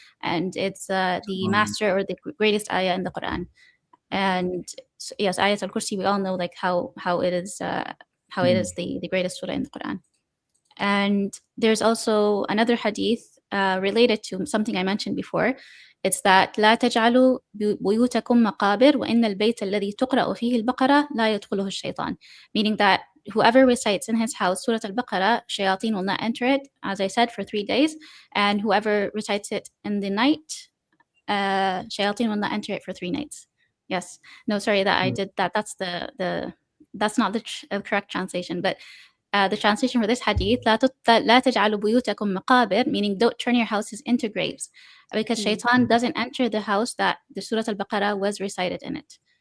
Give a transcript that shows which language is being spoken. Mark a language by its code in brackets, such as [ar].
[en] And it's the master or the greatest ayah in the Quran. And yes, Ayat al-Kursi, we all know like how it is the greatest surah in the Quran. And there's also another hadith related to something I mentioned before. It's that [ar] لا تجعلوا بيوتكم مقابر وإن البيت الذي تقرأ فيه البقرة لا يدخله الشيطان. [en] Meaning that whoever recites in his house Surah Al-Baqarah, shayateen will not enter it, as I said, for 3 days. And whoever recites it in the night, shayateen will not enter it for 3 nights. Yes. No, sorry that I did that. That's that's not the correct translation, but the translation for this hadith, [ar] لا تجعلوا بيوتكم مقابر, [en] meaning don't turn your houses into graves, because shaitan doesn't enter the house that the Surah Al-Baqarah was recited in it.